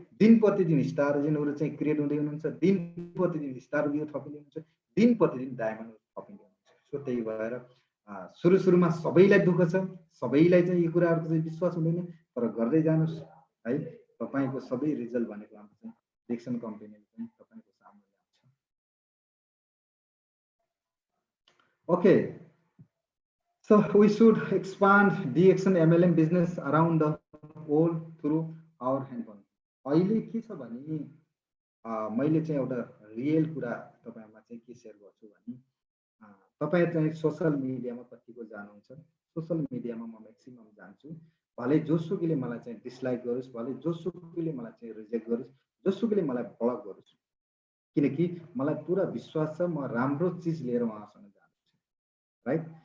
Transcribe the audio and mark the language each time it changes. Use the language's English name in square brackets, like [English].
[Nepali] दिन प्रतिदिन स्टारहरू चाहिँ क्रिएट हुँदै हुनुहुन्छ, दिन प्रतिदिन स्टार व्यू थपिँदै हुनुहुन्छ, दिन प्रतिदिन डायमन्ड थपिँदै हुनुहुन्छ। सो त्यही भएर सुरुमा सबैलाई दुःख छ, सबैलाई चाहिँ यो कुराहरूको चाहिँ विश्वास हुँदैन, तर गर्दै जानुहोस् है, तपाईँको सबै रिजल्ट भनेको हाम्रो चाहिँ डिएक्सन कम्पनीले चाहिँ तपाईँको सामने ल्याउँछ। [English] Okay, so we should expand DXN MLM business around the world through our handphone. [Nepali] अहिले के छ भने मैले चाहिँ एउटा रियल कुरा तपाईहरुमा चाहिँ के शेयर गर्छु भने तपाई चाहिँ सोशल मिडियामा कतिको जानुहुन्छ, सोशल मिडियामा म म्याक्सिमम जान्छु, भले जोसुकैले मलाई चाहिँ डिसलाइक गरोस्, भले जोसुकैले मलाई चाहिँ रिजेक्ट गरोस्, जोसुकैले मलाई ब्लक गरोस्, किनकि मलाई पुरा विश्वास छ म राम्रो चीज लिएर उहाँसँग जान्छु, राइट।